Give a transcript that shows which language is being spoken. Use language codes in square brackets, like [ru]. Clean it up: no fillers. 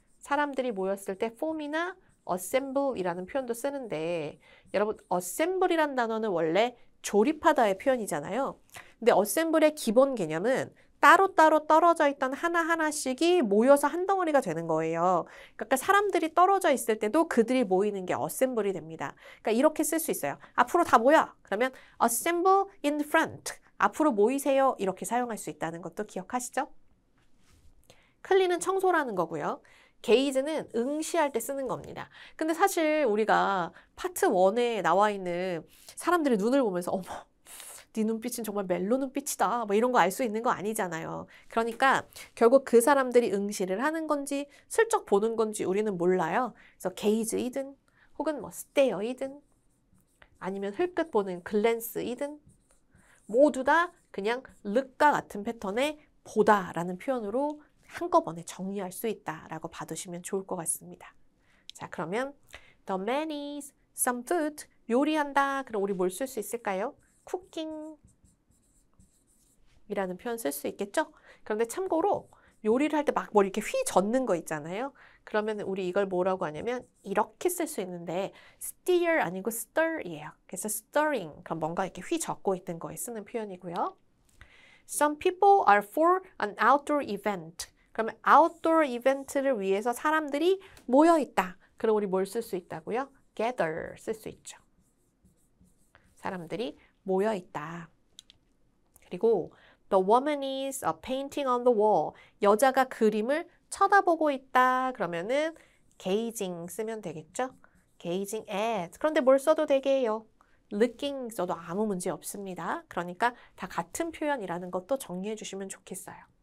[ko] 사람들이 모였을 때 form이나 assemble이라는 표현도 쓰는데 여러분 assemble이란 단어는 원래 조립하다의 표현이잖아요. 근데 assemble의 기본 개념은 따로따로 떨어져 있던 하나하나씩이 모여서 한 덩어리가 되는 거예요. 그러니까 사람들이 떨어져 있을 때도 그들이 모이는 게 assemble이 됩니다. 그러니까 이렇게 쓸 수 있어요. 앞으로 다 모여. 그러면 [en] assemble in front. [ko] 앞으로 모이세요. 이렇게 사용할 수 있다는 것도 기억하시죠? 클린은 청소라는 거고요. 게이즈는 응시할 때 쓰는 겁니다. 근데 사실 우리가 파트 1에 나와 있는 사람들의 눈을 보면서 어머, 네 눈빛은 정말 멜로 눈빛이다. 뭐 이런 거 알 수 있는 거 아니잖아요. 그러니까 결국 그 사람들이 응시를 하는 건지 슬쩍 보는 건지 우리는 몰라요. 그래서 게이즈이든 혹은 뭐 스테어이든 아니면 흘끗 보는 글랜스이든 모두 다 그냥 look과 같은 패턴의 보다라는 표현으로 한꺼번에 정리할 수 있다라고 봐두시면 좋을 것 같습니다. 자, 그러면 [en] the man is some food. [ko] 요리한다. 그럼 우리 뭘 쓸 수 있을까요? cooking 이라는 표현 쓸 수 있겠죠? 그런데 참고로 요리를 할 때 막 뭐 이렇게 휘젓는 거 있잖아요. 그러면 우리 이걸 뭐라고 하냐면 이렇게 쓸 수 있는데 stir 아니고 stir이에요. 그래서 stirring. 그럼 뭔가 이렇게 휘젓고 있는 거에 쓰는 표현이고요. [en] Some people are for an outdoor event. [ko] 그러면 outdoor 이벤트를 위해서 사람들이 모여 있다. 그럼 우리 뭘 쓸 수 있다고요? gather 쓸 수 있죠. 사람들이 모여 있다. 그리고 [en] the woman is painting on the wall. [ko] 여자가 그림을 쳐다보고 있다. 그러면은 gazing 쓰면 되겠죠? [en] gazing at. [ko] 그런데 뭘 써도 되게요? looking 써도 아무 문제 없습니다. 그러니까 다 같은 표현이라는 것도 정리해 주시면 좋겠어요.